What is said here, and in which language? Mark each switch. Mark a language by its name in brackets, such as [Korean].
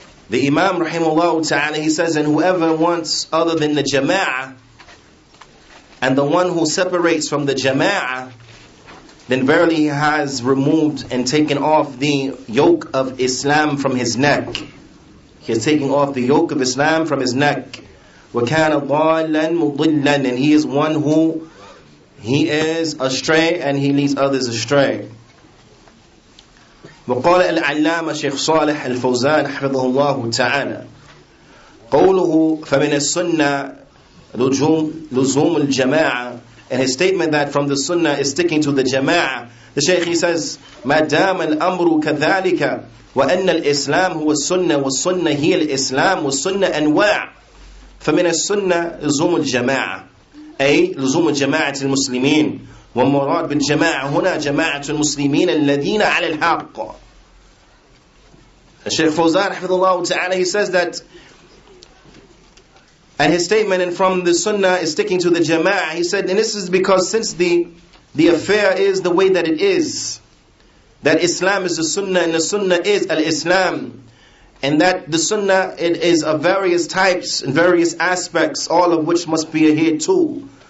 [English] The Imam rahimahullah ta'ala, he says, and whoever wants other than the Jamaa'ah, and the one who separates from the Jamaa'ah, then verily he has removed and taken off the yoke of Islam from his neck. He is taking off the yoke of Islam from his neck. [Arabic] وَكَانَ ضَالًا مُضِلًّا, [English] and he is one who he is astray and he leads others astray. [Arabic] وقال العلامة شيخ صالح الفوزان حفظه الله تعالى: قوله فمن السنة لزوم الجماعة, [English] and his statement that from the Sunnah is sticking to the Jama'ah. The Shaykh, he says, [Arabic] ما دام الأمر كذلك وأن الإسلام هو السنة والسنة هي الإسلام والسنة أنواع فمن السنة لزوم الجماعة، أي لزوم جماعة المسلمين، والمراد بالجماعة هنا جماعة المسلمين الذين على الحق. [English] The Shaykh Fawzan حفظه ta'ala, he says that, and his statement and from the Sunnah is sticking to the Jama'ah. He said, and this is because since the affair is the way that it is, that Islam is the Sunnah and the Sunnah is al-Islam, and that the Sunnah, it is of various types and various aspects, all of which must be adhered to.